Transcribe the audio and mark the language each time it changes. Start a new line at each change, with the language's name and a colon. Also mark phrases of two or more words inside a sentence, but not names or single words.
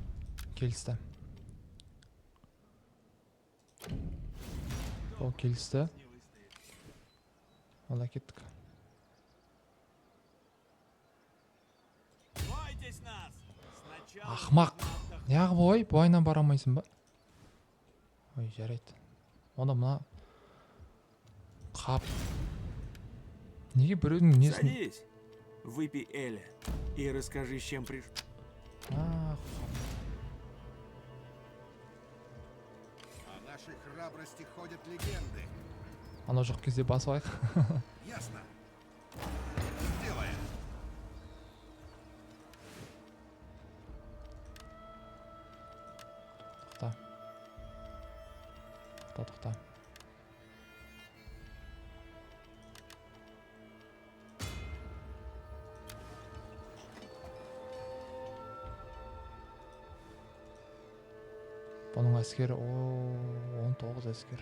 Kazakh: Келісті. Ол келісті. Онда кеттік.
Russian: Бойтесь нас! Сначала
Kazakh: Ақмақ.
Russian: нужно отдохнуть.
Kazakh: Неғып ой, бойынан бара алмайсың ба? Ой, жарайды. Онда мына қап. Неге біреудің несін?
Russian: Садись, выпей Эля и расскажи, с чем пришел. Ах, О нашей храбрости ходят легенды.
Kazakh: анау жоқ кезде басып алайық.
Russian: Ясно. Сделаем.
Kazakh: Тоқта. Тоқта. Бұның әскері, 19 әскер.